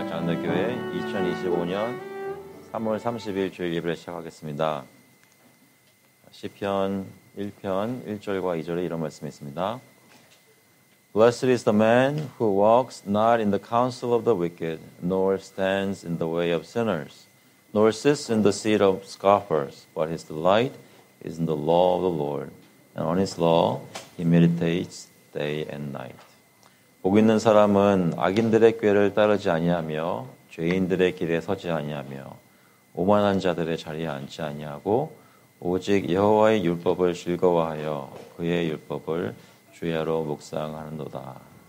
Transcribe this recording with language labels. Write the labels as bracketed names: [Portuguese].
[Korean] 인도교회 2025년 3월 30일 주일 예배를 시작하겠습니다. 시편 1편 1절과 2절에 이런 말씀이 있습니다. [English] Blessed is the man who walks not in the counsel of the wicked, nor stands in the way of sinners, nor sits in the seat of scoffers, but his delight is in the law of the Lord, and on his law he meditates day and night. [Korean] 복 있는 사람은 악인들의 꾀를 따르지 아니하며 죄인들의 길에 서지 아니하며 오만한 자들의 자리에 앉지 아니하고 오직 여호와의 율법을 즐거워하여 그의 율법을 주야로 묵상하는도다.